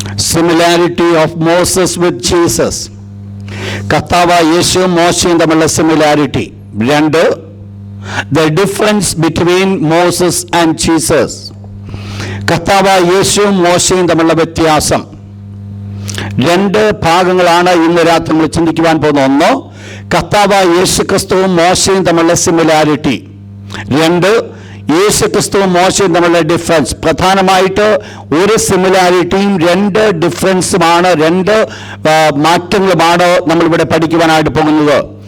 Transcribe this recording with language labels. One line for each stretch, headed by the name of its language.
English: Similarity of Moses with Jesus.
Malayalam: കർത്താവായ യേശുവും മോശയും തമ്മിലുള്ള similarity.
English: 2, the difference between Moses and Jesus.
Malayalam: കർത്താവായ യേശുവും മോശയും തമ്മിലുള്ള വ്യത്യാസം. 2 ഭാഗങ്ങളാണ് ഇന്ന് രാത്രി നമ്മൾ ചിന്തിക്കുവാൻ പോകുന്നത്. 1, കർത്താവായ യേശു ക്രിസ്തുവും മോശയും തമ്മിലുള്ള സിമിലാരിറ്റി. 2, യേശു ക്രിസ്തുവും മോശയും തമ്മിലുള്ള ഡിഫറൻസ്. പ്രധാനമായിട്ട് ഒരു സിമിലാരിറ്റിയും 2 ഡിഫറൻസുമാണ്, 2 മാറ്റങ്ങളുമാണ് നമ്മളിവിടെ പഠിക്കുവാനായിട്ട് പോകുന്നത്.